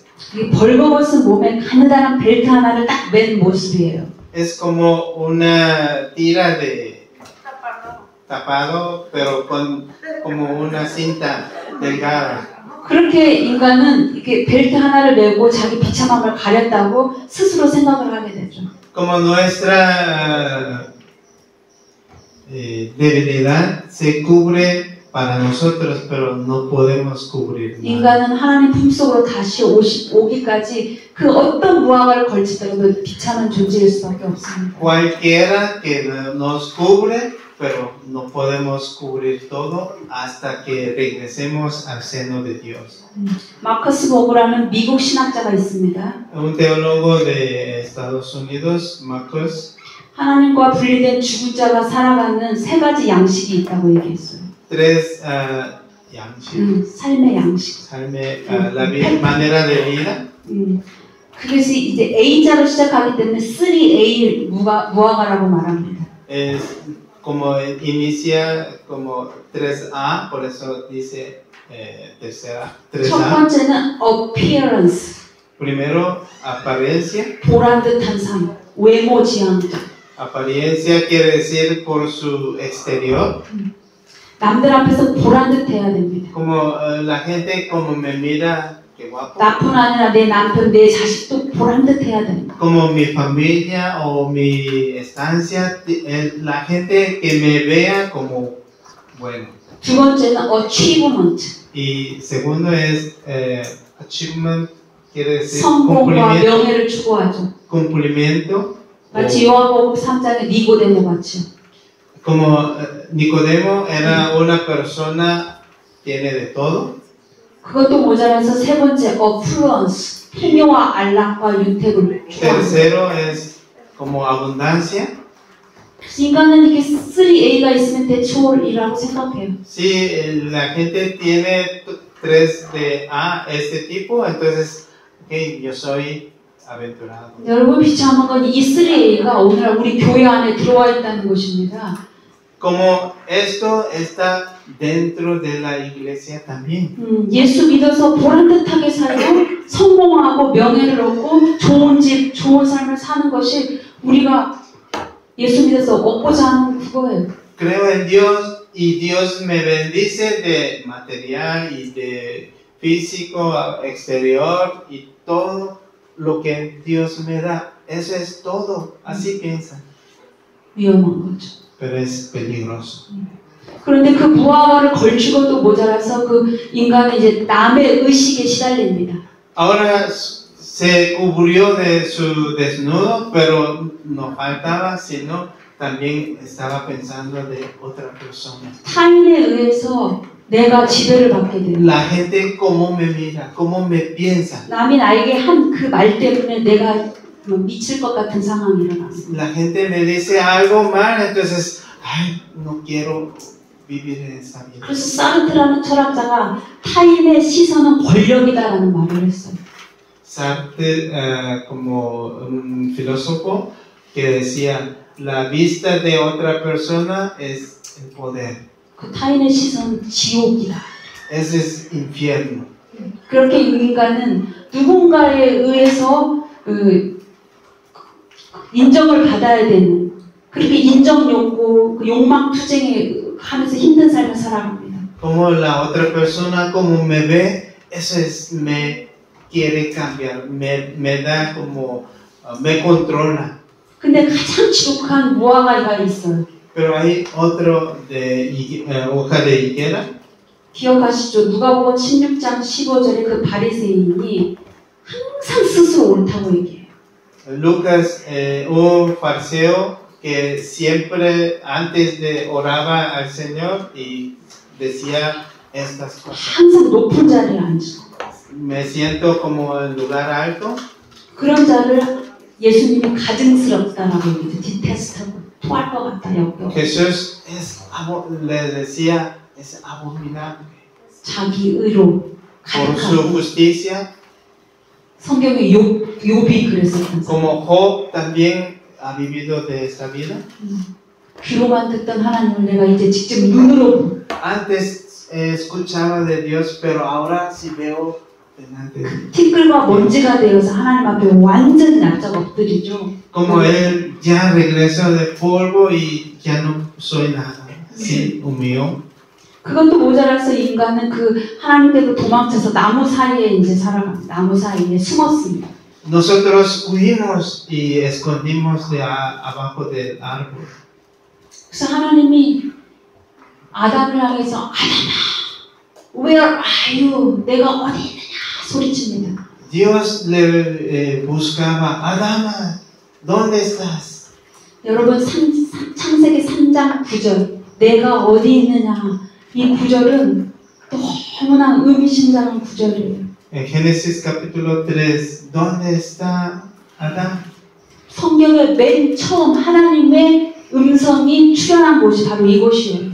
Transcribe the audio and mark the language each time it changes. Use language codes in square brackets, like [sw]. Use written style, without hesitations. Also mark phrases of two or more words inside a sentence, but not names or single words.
[ko] 이 벌거벗은 몸에 가느다란 벨트 하나를 딱 맨 모습이에요. [es] Es como una tira de tapado, pero como una cinta delgada. [ko] 그렇게 인간은 이렇게 벨트 하나를 메고 자기 비참함을 가렸다고 스스로 생각을 하게 되죠. [es] Como nuestra debilidad se cubre para nosotros, pero no podemos cubrir nada. [ko] 인간은 하나님 품속으로 다시 오기까지 그 어떤 무화과를 걸치더라도 비참한 존재일 수밖에 없습니다. [es] Cualquiera que nos cubre, pero no podemos cubrir todo hasta que regresemos al seno de Dios. [ko] 마커스 보그라는 미국 신학자가 있습니다. [es] Un teólogo de Estados Unidos, Marcos, [ko] 하나님과 분리된 죽은 자가 살아가는 세 가지 양식이 있다고 얘기했어요. [es] tres 양식, [ko] 삶의 양식. [es] 삶의 manera de vida. [ko] 그래서 이제 A자로 시작하기 때문에 3A 무화과라고 말합니다. [es] Es como inicia como 3A, por eso dice tercera, [ko] 첫 3A. 번째는 appearance, [es] Primero, apariencia. [ko] 보란 듯한 삶, 외모 지향적. [es] Apariencia quiere decir por su exterior. [ko] 남들 앞에서 보란 듯해야 됩니다. [es] Como la gente como me mira, qué guapo. [ko] 나뿐 아니라 내 남편, 내 자식도 보란 듯해야 됩니다. [es] Como mi familia o mi estancia, la gente que me vea como bueno. [ko] 두 번째는 achievement, [es] Y segundo es achievement, quiere decir [ko] 성공과 명예를 추구하죠. [es] cumplimiento. [ko] 마치 요한복음 3장의 니고데모 같이. [es] Como Nicodemo era una persona, tiene de todo. [ko] 그것도 모자라서 세 번째, affluence, 풍요와 안락과 윤택을 추구합니다. [es] Tercero es como abundancia. [ko] 인간은 이게 3A가 있으면 대초월이라고 생각해요. [es] Si la gente tiene 3 de A, este tipo, entonces, okay, yo soy aventurado. [ko] 여러분 비참한 건 이 3A가 오늘날 우리 교회 안에 들어와 있다는 것입니다. [es] Como esto está dentro de la iglesia también. [ko] 예수 믿어서 보람듯하게 살고 성공하고 명예를 얻고 좋은 집, 좋은 삶을 사는 것이 우리가 예수 믿어서 얻고자 하는 그거예요. [es] Creo en Dios y Dios me bendice de material y de físico, exterior y todo lo que Dios me da. Eso es todo. Así piensan. [ko] 위험한 거죠. [es] Pero es peligroso. [ko] 그런데 그 무화과를 걸치고도 모자라서 그 인간은 이제 남의 의식에 시달립니다. [es] Ahora se cubrió de su desnudo, pero no faltaba, sino también estaba pensando de otra persona. [ko] 타인에 의해서 내가 지배를 받게 됩니다. [es] La gente cómo me mira, cómo me piensa. [ko] 남이 나에게 한 그 말 때문에 내가 미칠 것 같은 상황이 일어났어요. [es] La gente me dice algo mal, entonces, ay, no quiero vivir en esta vida. [ko] 그래서 사르트라는 철학자가 타인의 시선은 권력이다라는 말을 했어요. [es] Sartre, como un filósofo que decía, la vista de otra persona es el poder. [ko] 그 타인의 시선은 지옥이다. [es] Ese es infierno. [ko] 그렇게 인간은 누군가에 의해서 인정을 받아야 되는 그렇게 인정 욕구, 그 욕망 투쟁에 하면서 힘든 삶을 살아갑니다. [es] Como la otra persona como me ve, eso es me quiere cambiar, me da como me controla. [ko] 근데 가장 지독한 무화과가 있어요. [es] Pero hay otro de hoja de higuera. [ko] 기억하시죠? 누가복음 16장 15절에 그 바리새인이 항상 스스로 옳다고 얘기해요. [es] Lucas, un fariseo que siempre antes de oraba al Señor y decía estas cosas. [ko] 항상 높은 자리에 앉고 [es] Me siento como en lugar alto. [ko] 그런 자를 예수님이 가증스럽다라고 얘기해요. 디테스트하고 토할 것 같다 여겨. [es] Jesús les decía, es abominable. [ko] 자기 의로 [es] Por su [ko] 가득하고 [es] justicia, [ko] 성경에 욥이 그랬었던 [es] como Job también ha vivido de esta vida. [ko] 귀로만 듣던 하나님을 내가 이제 직접 눈으로 [es] Antes escuchaba de Dios, pero ahora sí veo delante de Dios. [ko] 티끌과 먼지가 되어서 하나님 앞에 완전히 납작 엎드리죠. [es] Como él ya regresó de polvo y ya no soy nada. Sí, humilló. [ko] 그것도 모자라서 인간은 그 하나님께로 도망쳐서 나무 사이에 이제 살아갑니다. 나무 사이에 숨었습니다. [es] Nosotros huimos y escondimos de abajo del árbol. [ko] 그래서 하나님이 아담을 향해서 아담아, [en] where are you? [ko] 내가 어디 있느냐 소리칩니다. [es] Dios le buscaba, Adama, ¿dónde estás? [ko] 여러분 창세기 3장 9절 내가 어디 있느냐 이 구절은 너무나 의미심장한 구절이에요. [es] En Génesis capítulo 3, ¿dónde está Adán? [ko] 성경의 맨 처음 하나님의 음성이 출현한 곳이 바로 이곳이에요.